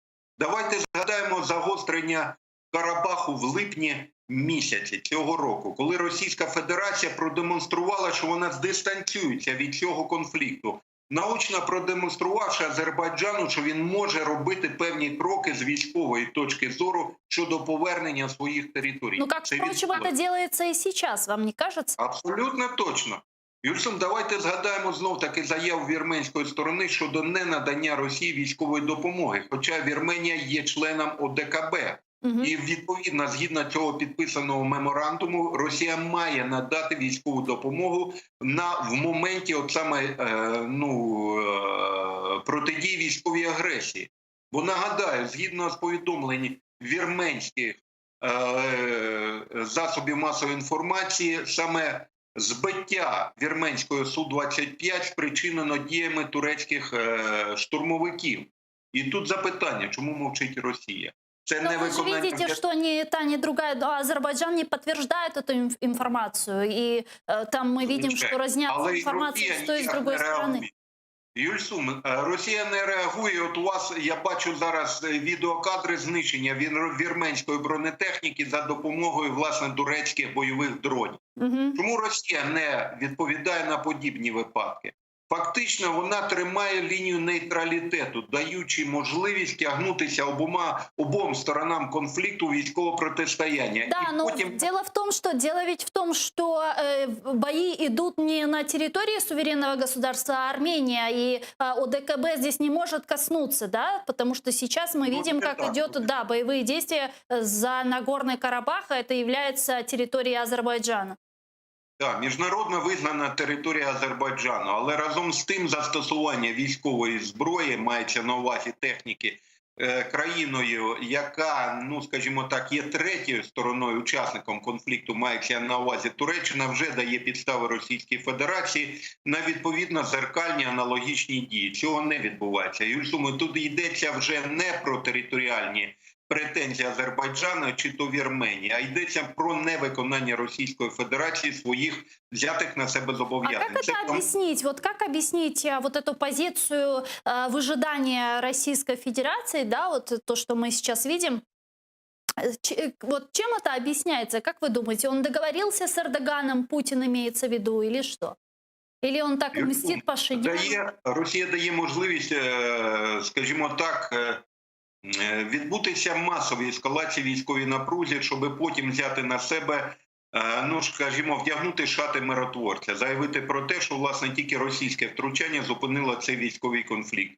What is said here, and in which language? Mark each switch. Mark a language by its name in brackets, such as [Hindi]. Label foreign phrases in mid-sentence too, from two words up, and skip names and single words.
[Ukrainian] Давайте згадаємо загострення Карабаху в липні місяці цього року, коли Російська Федерація продемонструвала, що вона дистанціюється від цього конфлікту, наочно продемонструвавши Азербайджану, що він може робити певні кроки з військової точки зору щодо повернення своїх територій. [Russian] Ну, как, впрочем, это делается и сейчас, вам не кажется? [Ukrainian] Абсолютно точно. Юльсум, давайте згадаємо знов-таки заяву вірменської сторони щодо ненадання Росії військової допомоги, хоча Вірменія є членом ОДКБ. І, відповідно, згідно цього підписаного меморандуму, Росія має надати військову допомогу в моменті от саме протидії військовій агресії. Бо, нагадаю, згідно з повідомлень вірменських засобів масової інформації, саме збиття вірменської Су-25 спричинено діями турецьких штурмовиків. І тут запитання, чому мовчить Росія? [Russian] Но вы же видите, что ни та, ни другая, Азербайджан не подтверждает эту информацию. И там мы видим, что разнятся информацию с той и с другой стороны. [Ukrainian] Юльсум, Росія не реагує. От у вас, я бачу зараз відеокадри знищення вірменської бронетехніки за допомогою, власне, турецьких бойових дронів. Чому Росія не відповідає на подібні випадки? Фактично, вона тримає лінію нейтралітету, даючи можливість тягнутися обом сторонам конфликту військового протистояння. [Russian] Да, но дело ведь в том, что бои идут не на территории суверенного государства Армения, и ОДКБ здесь не может коснуться, да, потому что сейчас мы видим, как идет, да, боевые действия за Нагорный Карабах, это является территорией Азербайджана. [Ukrainian] Так, міжнародно визнана територія Азербайджану, але разом з тим застосування військової зброї, мається на увазі техніки, країною, яка, ну скажімо так, є третьою стороною, учасником конфлікту, мається на увазі Туреччина, вже дає підстави Російській Федерації на відповідно зеркальні аналогічні дії. Цього не відбувається. Юльсум, тут йдеться вже не про територіальні претензії Азербайджану чи то Вірменії, а йдеться про невиконання Російської Федерації своїх взятих на себе зобов'язань. [Russian] А как это объяснить? Вот как объяснить вот эту позицию выжидания Российской Федерации, да, вот то, что мы сейчас видим? Вот чем это объясняется? Как вы думаете, он договорился с Эрдоганом, Путин имеется в виду, или что? Или он так мстит Пашиняну? [Ukrainian] Росія дає можливість, скажімо так, відбутися масовій ескалації військовій напрузі, щоб потім взяти на себе, ну, скажімо, вдягнути шати миротворця, заявити про те, що, власне, тільки російське втручання зупинило цей військовий конфлікт.